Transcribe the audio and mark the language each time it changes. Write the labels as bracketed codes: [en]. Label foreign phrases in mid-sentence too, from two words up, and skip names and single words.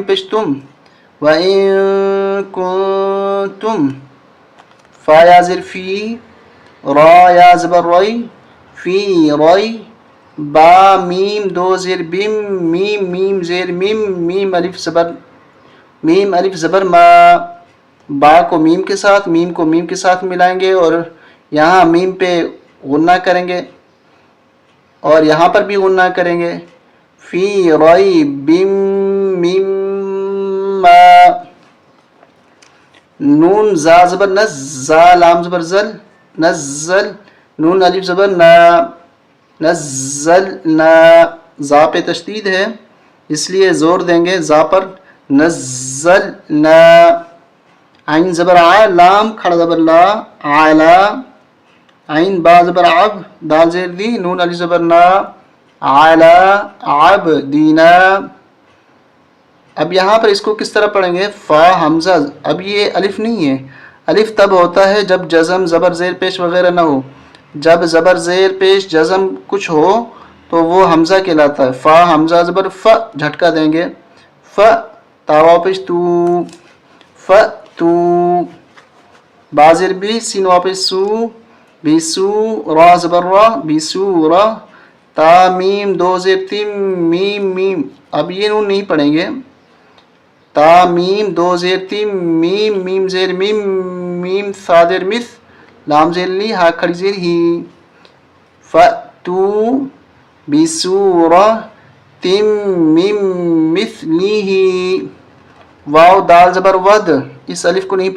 [ur] پیش تم و این کنتم فا یا زیر فی را یا زبر ری فی ری با میم دو زیر بیم میم میم زیر میم میم الف زبر ما با کو میم کے ساتھ ملائیں گے اور یہاں میم پہ غنہ کریں گے اور یہاں پر بھی غنہ کریں گے فی ری بیم میم ما نون زا زبر نز زا لام زبر زل نزل نون الف زبر نا نزل نا زا پہ تشدید ہے اس لیے زور دیں گے زا پر نزل نا عین زبر آ لام کھڑا زبر لا علا عین با زبر عب دال زیر دی نون الف زبر نا علا عب دینا اب یہاں پر اس کو کس طرح پڑھیں گے فا حمزہ اب یہ الف نہیں ہے الف تب ہوتا ہے جب جزم زبر زیر پیش وغیرہ نہ ہو جب زبر زیر پیش جزم کچھ ہو تو وہ حمزہ کہلاتا ہے فا حمزہ زبر ف جھٹکا دیں گے ف تا واو پیش تو ف تو بازر بھی سین واو پیش سو بی سو را زبر را بی سو را تا میم دو زیر تیم میم میم اب یہ نون نہیں پڑھیں گے تا میم دو زیر تیم میم میم زیر میم میم صادر مس لام زیر لی ہا کھڑی زیر ہی [ar] فَأْتُو بِسُورَةٍ مِّن مِّثْلِهِ [ur] واو دال زبر ود اس الف کو نہیں